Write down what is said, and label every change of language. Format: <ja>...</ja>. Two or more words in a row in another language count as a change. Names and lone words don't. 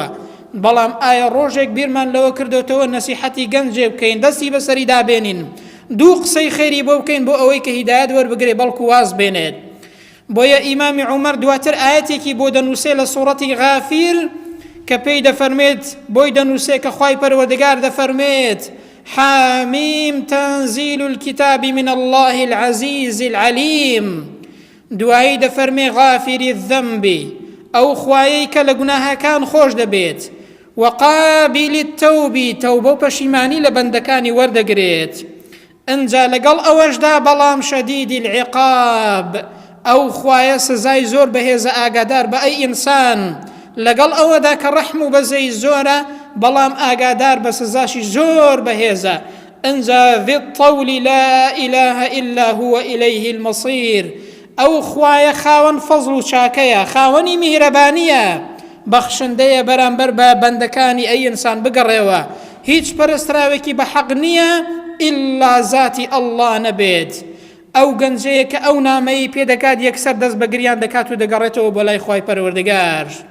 <ckb>بەڵام ئایا ڕۆژێک بیرمان لەوە کردوتەوە نەسیحەتی گەنجێ بکەین، دەستی بەسەری دابێنین، دوو قسەی خێری بۆ بکەین بۆ ئەوەی کە هیدایەت وەربگرێ بەڵکو واز بێنێت. بۆیە ئیمامی عومەر دواتر ئاەتێکی بۆ دەنووسێ لە سوورەتی غافیر کە پێی دەفەرمێت بۆی دەنووسێ کە خوای پەروەردگار دەفەرمێت</ckb> <ar>حامیم تەنزیل الكتاب من الله العزیز العلیم.</ar> <ckb>دوایی دەفەرمێ</ckb> <ar>غافری الذەنب،</ar> <ckb>ئەو خوایەی کە لە گوناهەکان خۆش دەبێت،</ckb> <ar>وقابل التوب،</ar> <ckb>تەوبە و پەشیمانی لە بەندەکانی وەردەگرێت. ئەنجا لەگەڵ ئەوەشدا بەڵام</ckb> <ar>شەدید العقاب،</ar> <ckb>ئەو خوایە سزای زۆر بەهێزە ئاگادار بە ئەی ئینسان، لەگەڵ ئەوەدا کە ڕەحم و بەزەی زۆرە بەڵام ئاگادار بە سزاشی زۆر بەهێزە.</ckb> <ar>ئەنجا ذی الطەول لا إله إلا هو إليه المصير،</ar> <ckb>ئەو خوایە خاوەن فەزڵ و چاکەیە، خاوەنی میهرەبانیە، بەخشندەیە بەرامبەر بە بەندەکانی ئەی ئینسان بگەڕێەوە. هیچ پەرستراوێکی بە حەق نییە ئیلا ذاتی ئەڵڵا نەبێت. ئەو گەنجەیە کە ئەو نامەی پێدەکات یەکسەر دەست بەگریان دەکات و دەگەڕێتەوە بۆ لای خوای پەروەردگار.</ckb>